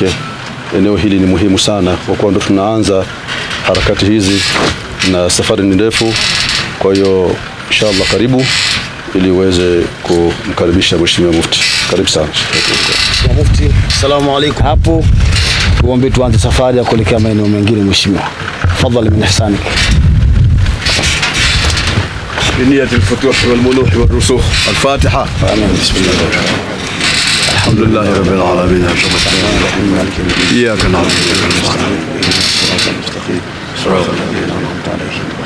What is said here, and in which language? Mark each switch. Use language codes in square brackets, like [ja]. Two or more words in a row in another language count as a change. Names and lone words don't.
[sw] Eneo hili ni muhimu sana kwa kuwa ndo tunaanza harakati hizi na safari ni ndefu. Kwa hiyo inshallah karibu ili uweze kumkaribisha Mheshimiwa Mufti. Karibu sana Mheshimiwa Mufti. [ar] السلام عليكم. [sw] Hapo tuombe tuanze safari ya kuelekea maeneo mengine Mheshimiwa. Tafadhali [ar] من إحسانك. بنية الفتوح والملوح والرسوخ. الفاتحة. آمين. بسم الله الرحمن الرحيم. الحمد لله رب العالمين. إياك نعبد وإياك نستعين. صراط الذين أنعمت عليهم.